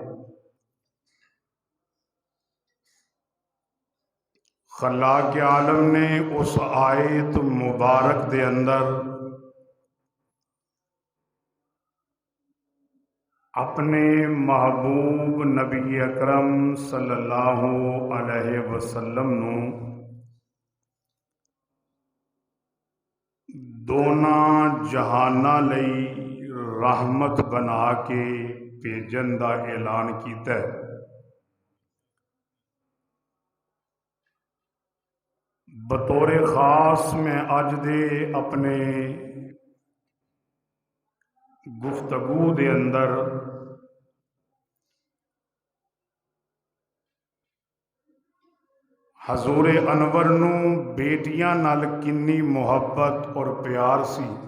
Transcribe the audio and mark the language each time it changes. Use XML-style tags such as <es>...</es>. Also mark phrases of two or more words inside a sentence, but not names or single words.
<pa>خلاق عالم نے اس آیت مبارک دے اندر اپنے محبوب نبی اکرم</pa> <ar>صلى الله عليه وسلم</ar> <pa>نوں دوناں جہاناں لئی رحمت بنا کے بھیجن دا اعلان کیتا ہے. بطور خاص میں اج دے اپنے گفتگو دے اندر حضور انور نوں بیٹیاں نال کنی محبت اور پیار سی,</pa>